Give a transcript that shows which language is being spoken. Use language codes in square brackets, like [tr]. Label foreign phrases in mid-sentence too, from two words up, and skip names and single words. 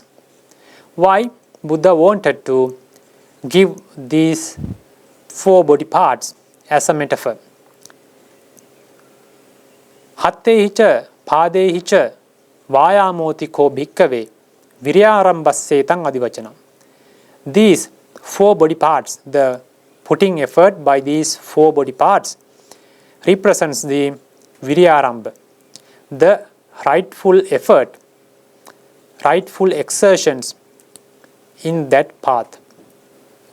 [en] Why Buddha wanted to give these 4 body parts as a metaphor? [pi] Hattehicha padehicha vayamoti ko bhikkave viryarambassetang adivachana. [en] These 4 body parts, the putting effort by these 4 body parts, represents the viryarambha, the rightful effort, rightful exertions in that path.